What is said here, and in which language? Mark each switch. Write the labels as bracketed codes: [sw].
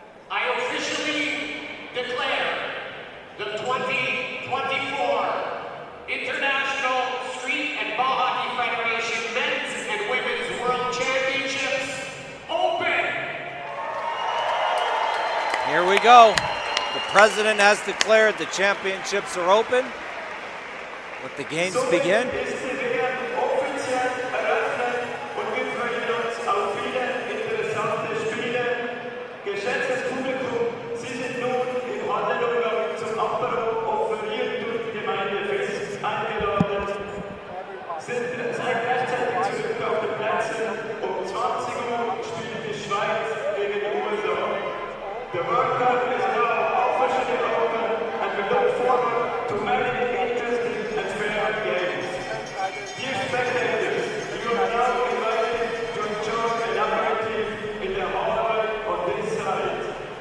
[en] I officially declare the 2024 International Street and Ball Hockey Federation Men's and Women's World Championships open. Here we go. The president has declared the championships are open. Let the games begin. [de] Ist die WM offiziell eröffnet und wir freuen uns auf viele interessante Spiele. Geschätztes Publikum, Sie sind nun im Hallenumgang zum Apero offeriert durch die Gemeinde Fest eingeladen. Sind rechtzeitig zurück auf den Plätzen. Um 20 Uhr spielt die Schweiz gegen die USA. [en] The World Cup is now officially open and we look forward to many interesting and fair games. Dear spectators, you are now invited to enjoy an aperitif in the hallway on this side.